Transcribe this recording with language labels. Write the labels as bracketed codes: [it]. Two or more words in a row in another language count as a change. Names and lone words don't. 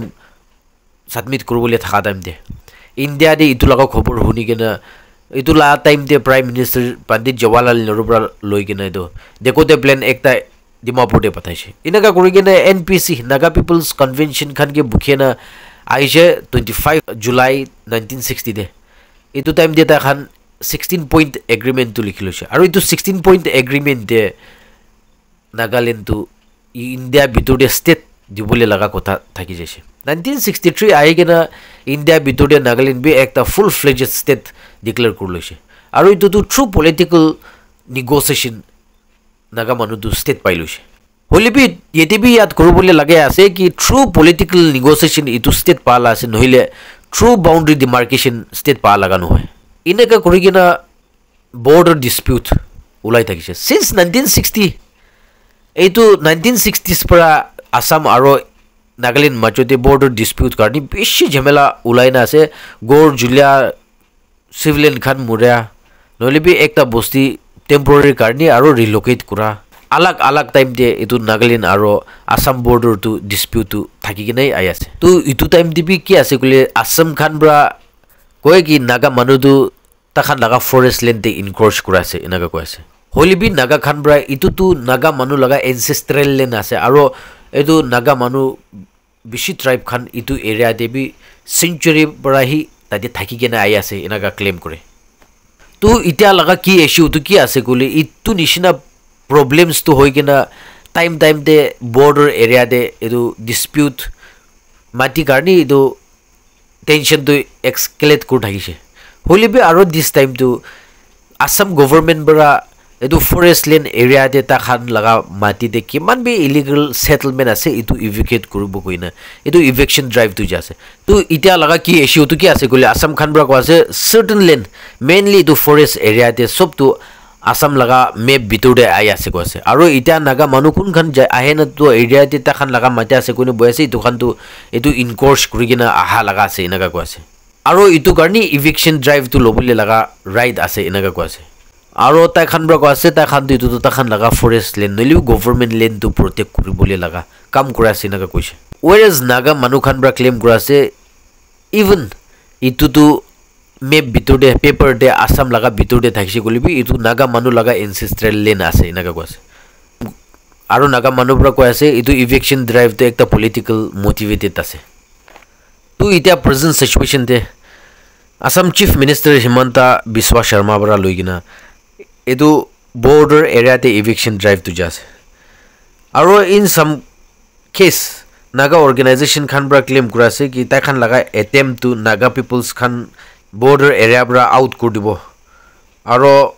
[nag] submit korubole thaka time de India de itu laga khobor huni gena itu la time de [en] Prime Minister [nag] Pandit Jawaharlal Nehru bra loi gena do deko de plan ekta Dimapur de pathaise inaga korigena NPC [en] Naga People's Convention [nag] khan ke bukhena aise 25 July 1960 de itu time de ta khan 16 [en] point agreement [nag] to likhiloche aru itu 16 [en] point agreement [nag] de Nagaland to India bitode state dibole laga kotha thaki jaise 1963 aigena India bitode Nagaland be ekta [en] full fledged state declare [nag] korloise aru itu to [en] through political negotiation [nag] Naga manu to state pailoise হলিবি ইয়েতে বি ইয়াদ কৰিবলৈ লাগে আছে কি [en] through political negotiation [nag] ইটো ষ্টেট পালা আছে নহলে [en] through boundary demarcation [nag] ষ্টেট পা লগা নহয় এনেকা কৰি কিনা [en] border dispute [nag] ওলাই থাকিছে সিন্স 1960 এইটো 1960s পৰা আসাম আৰু নাগালেণ্ড মাজতে [en] border dispute [nag] কাৰণে বেছি ঝামেলা ওলাই না আছে গড় জুলিয়া সিভিলিয়ান খান মুৰা নহলে বি একটা বস্তি টেম্পৰাৰী কাৰণে আৰু ৰিলোকেট কৰা अलग अलग टाइम दे इतु नागालैंड आरो आसाम बॉर्डर टू डिस्प्यूट थाकी कि नहीं आइ आसे तो इतु टाइम दिबी कि आसे कुले आसाम खान ब्रा कोय कि नागा मानु दु तखान लगा [en] forest land [nag] ते इनक्रोच करासे इनागा कोयासे होली बि नागा खान ब्रा इतु तु नागा मानु लगा [en] ancestral land [nag] आसे आरो एतु नागा मानु बिशी ट्राइब खान इतु एरिया दे बि सेंचुरी बरा ही तादे थाकी कि नहीं आइ आसे इनागा क्लेम करे तो इटा लगा की इश्यू तो की आसे कुले इतु निशिना problems to hoigina time de border area de edu dispute mati karni edu tension to escalate kur thakise holibe aro [en] this time [nag] to Assam government bara edu forest land area de ta khan laga mati de kiman be [en] illegal settlement [nag] ase edu evacuate kuribo koina edu [en] eviction drive [nag] to jase to itia laga ki issue to ki ase gole Assam khan bra ko ase [en] certain land [nag] mainly edu [en] forest area [nag] de sob to आसाम लगा मेप बितुरे आइ आसे को आसे आरो इटा नागा मानु कुन खान आहे न तो एरिया ते ता खान लगा माते आसे कोने बयसे इतु खान तो एतु इनकोर्स कुरिगिना आहा लगा आसे इनागा को आसे आरो इतु करनी [en] eviction drive [nag] तो लोबले लगा राइट आसे इनागा को आसे आरो ता खान ब्रा को आसे ता खान इतु तो ता खान लगा [en] forest land [nag] नलिउ [en] government land [nag] तो प्रोटेक्ट करिबोले लगा काम कुरा आसे इनागा कोइसे व्हेयरएज नागा मानु खान ब्रा क्लेम कुरा आसे इवन इतु तो मेप बितुरे पेपर दे आसाम लगा बितुरे थाकिसे गलिबि इतु नागा मानु लगा [en] ancestral land [nag] आसे इनागा को आसे आरो नागा मानु ब्रा को आसे इतु [en] eviction drive [nag] तो एकटा [en] political motivated [nag] आसे तो इटा [en] present situation [nag] दे आसाम [en] chief minister [nag] हिमंता बिस्वा शर्मा ब्रा लइगिना इतु [en] border area [nag] ते [en] eviction drive [nag] तो जासे आरो [en] in some case [nag] नागा ऑर्गेनाइजेशन खान ब्रा क्लेम करासे कि ता खान लगा [en] attempt to [nag] नागा पीपल्स खान [en] border area [nag] bra out kur dibo aro